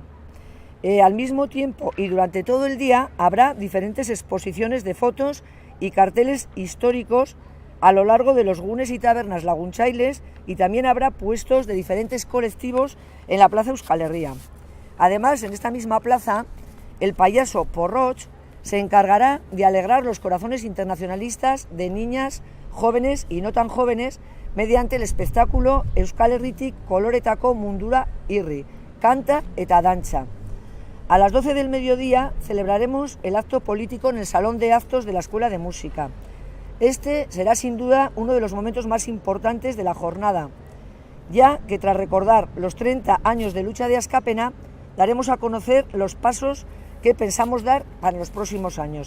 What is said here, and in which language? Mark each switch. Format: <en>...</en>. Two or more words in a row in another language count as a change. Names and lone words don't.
<es>Al mismo tiempo y durante todo el día habrá diferentes exposiciones de fotos y carteles históricos a lo largo de los gunes y tabernas lagunchailes, y también habrá puestos de diferentes colectivos en la plaza Euskal Herria. Además, en esta misma plaza, el payaso Porroch se encargará de alegrar los corazones internacionalistas de niñas, jóvenes y no tan jóvenes mediante el espectáculo Euskal Herritik koloretako mundura irri, canta eta dantza. A las 12 del mediodía celebraremos el acto político en el Salón de Actos de la Escuela de Música. Este será sin duda uno de los momentos más importantes de la jornada, ya que tras recordar los 30 años de lucha de Askapena, daremos a conocer los pasos que pensamos dar para los próximos años.</es>